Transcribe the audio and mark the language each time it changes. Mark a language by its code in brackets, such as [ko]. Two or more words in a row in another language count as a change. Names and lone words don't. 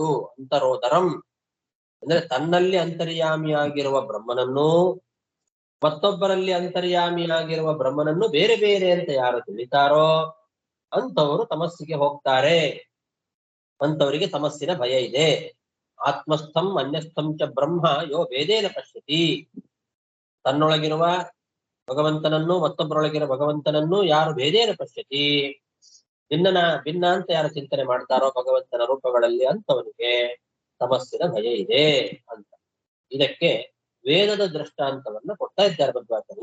[kn] ಅಂತರೋದರಂ ಅಂದ್ರೆ ತನ್ನಲ್ಲಿ ಅಂತರ್ಯಾಮಿಯಾಗಿರುವ ಬ್ರಹ್ಮನನ್ನು ಮತ್ತೊಬ್ಬರಲ್ಲಿ ಅಂತರ್ಯಾಮಿಯಾಗಿರುವ ಬ್ರಹ್ಮನನ್ನು ಬೇರೆ ಬೇರೆ ಅಂತ ಯಾರು ತಿಳಿತಾರೋ ಅಂತವರು ತಮಸ್ಸಿಗೆ ಹೋಗ್ತಾರೆ, ಅಂತವರಿಗೆ ತಮಸ್ಸಿನ ಭಯ ಇದೆ. [sa] ಆತ್ಮಸ್ಥಂ ಅನ್ಯಸ್ಥಂ ಚ ಬ್ರಹ್ಮ ಯೋ ವೇದೇನ ಪಶ್ಯತಿ. [kn] ತನ್ನೊಳಗಿರುವ ಭಗವಂತನನ್ನು ಮತ್ತೊಬ್ಬರೊಳಗಿರುವ ಭಗವಂತನನ್ನು ಯಾರು [sa] ಭೇದೇನ ಪಶ್ಯತಿ, [kn] ಭಿನ್ನ ಅಂತ ಯಾರು ಚಿಂತನೆ ಮಾಡ್ತಾರೋ ಭಗವಂತನ ರೂಪಗಳಲ್ಲಿ ಅಂತವನಿಗೆ ತಮಸ್ಸಿನ ಭಯ ಇದೆ ಅಂತ. ಇದಕ್ಕೆ ವೇದದ ದೃಷ್ಟಾಂತವನ್ನ ಕೊಡ್ತಾ ಇದ್ದಾರೆ ಮಧ್ವಾಚಾರ್ಯರು.